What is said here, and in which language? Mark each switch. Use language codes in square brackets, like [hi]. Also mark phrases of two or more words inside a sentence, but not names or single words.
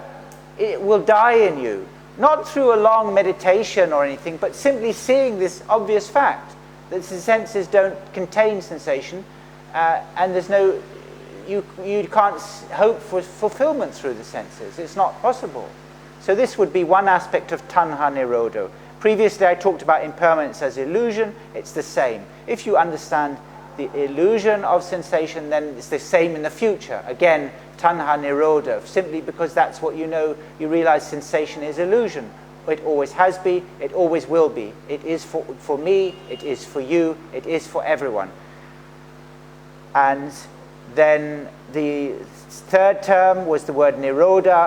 [en] It will die in you, not through a long meditation or anything, but simply seeing this obvious fact that the senses don't contain sensation, and there's no, you can't hope for fulfillment through the senses. It's not possible. So this would be one aspect of [pi] tanha nirodha. [en] Previously I talked about impermanence as illusion. It's the same. If you understand the illusion of sensation, then it's the same in the future. Again, [pi] tanha nirodha, [en] simply because that's what you know. You realize sensation is illusion. It always has been, it always will be. It is for me, it is for you, it is for everyone. And then the third term was the word nirodha.